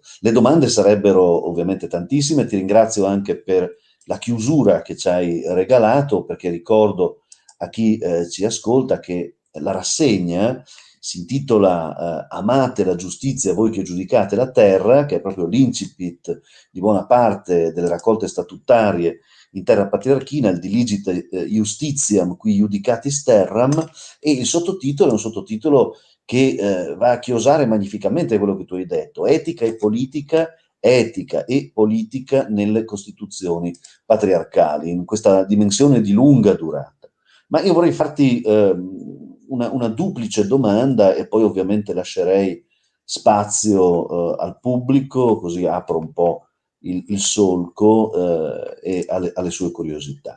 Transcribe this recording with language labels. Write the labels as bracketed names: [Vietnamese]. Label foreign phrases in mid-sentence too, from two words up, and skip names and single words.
[Italian] Le domande sarebbero ovviamente tantissime, ti ringrazio anche per la chiusura che ci hai regalato, perché ricordo a chi ci ascolta che la rassegna si intitola Amate la giustizia, voi che giudicate la terra, che è proprio l'incipit di buona parte delle raccolte statutarie in terra patriarchina, il [Latin] Diligite Justitiam qui Judicatis Terram, [Italian] e il sottotitolo è un sottotitolo che va a chiosare magnificamente quello che tu hai detto, etica e politica nelle costituzioni patriarcali, in questa dimensione di lunga durata. Ma io vorrei farti una duplice domanda e poi ovviamente lascerei spazio al pubblico, così apro un po' il solco e alle sue curiosità.